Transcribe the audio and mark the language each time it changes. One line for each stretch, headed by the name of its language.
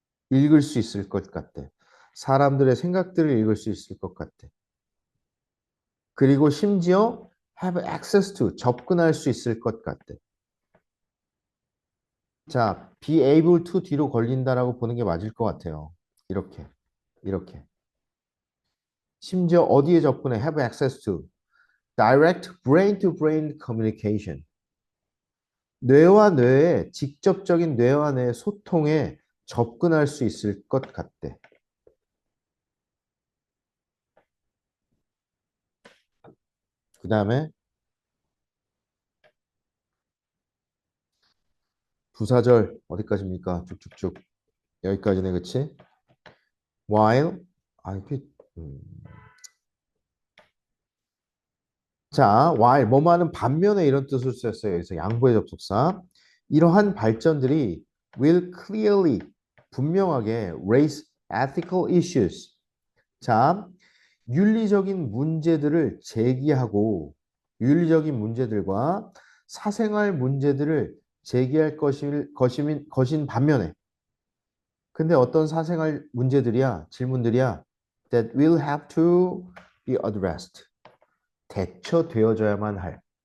Korean: 읽을 수 있을 것 같대. 사람들의 생각들을 읽을 수 있을 것 같대. 그리고 심지어
English: have access to
Korean: 접근할 수 있을 것 같대. 자,
English: be able to
Korean: 뒤로 걸린다라고 보는 게 맞을 것 같아요. 이렇게. 심지어 어디에 접근해?
English: have access to direct brain to brain communication.
Korean: 뇌와 뇌의 직접적인 뇌와 뇌의 소통에 접근할 수 있을 것 같대. 그 다음에 부사절 어디까지입니까? 쭉쭉쭉 여기까지네, 그치? While 이게 음. 자, while 뭐뭐하는 반면에 이런 뜻을 썼어요. 그래서 양보의 접속사. 이러한 발전들이
English: will clearly
Korean: 분명하게
English: raise ethical issues.
Korean: 자, 윤리적인 문제들을 제기하고 윤리적인 문제들과 사생활 문제들을 제기할 것인 반면에 근데 어떤 사생활 문제들이야 질문들이야
English: that will have to be addressed
Korean: 대처되어져야만 할